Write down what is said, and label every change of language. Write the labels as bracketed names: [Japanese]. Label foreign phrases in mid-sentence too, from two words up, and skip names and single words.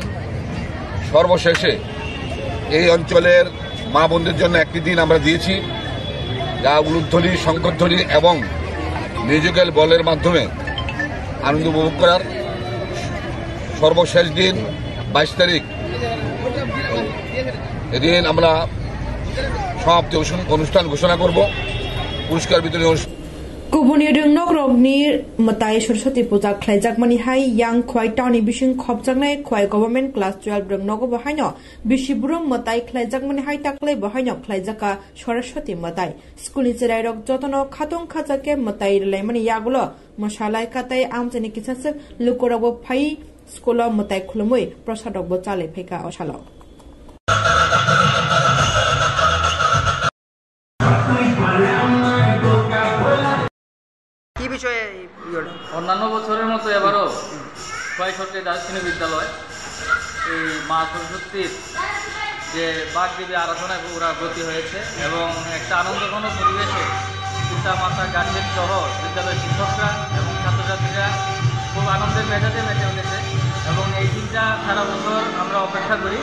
[Bangla] সর্বশেষে এই অঞ্চলের মা বোনদের জন্য একটি দিন আমরা দিয়েছি, যা উলুধ্বনি, শঙ্করধ্বনি এবং মিউজিক্যাল বলের মাধ্যমে আনন্দ উপভোগ করার। সর্বশেষ দিন 22 তারিখ এদিন আমরা সমাপ্তি অনুষ্ঠান ঘোষণা করব পুরস্কার বিতরণী অনুষ্ঠান [Kok Borok] Kubuni rungnog rogni matai Saraswati puja khlaijak mani hai yang khwai tawni bising khopjaknai khwai government class 12 rungnogo bahaino bisiburum matai khlaijak mani hai taklai bahaino khlaijaka Saraswati matai skuli cherai rok jotono khatong khajake matai laimani yagulo masalai katai amjani kisasek lukorabo phai skolo matai khulumui prasadok bo chale pheka osalo [Bangla] অন্যান্য বছরের মতো এবারও কয়েকটি দার্শনিক বিদ্যালয় এই মা সরস্বতীর যে বাগদেবী আরাধনায় ওরা ব্রতী হয়েছে এবং একটা আনন্দঘন পরিবেশে পিতা মাতা গার্জেন সহ বিদ্যালয়ের শিক্ষকরা এবং ছাত্রছাত্রীরা খুব আনন্দের মেজাজে মেতে উঠেছে এবং এই দিনটা সারা বছর আমরা অপেক্ষা করি।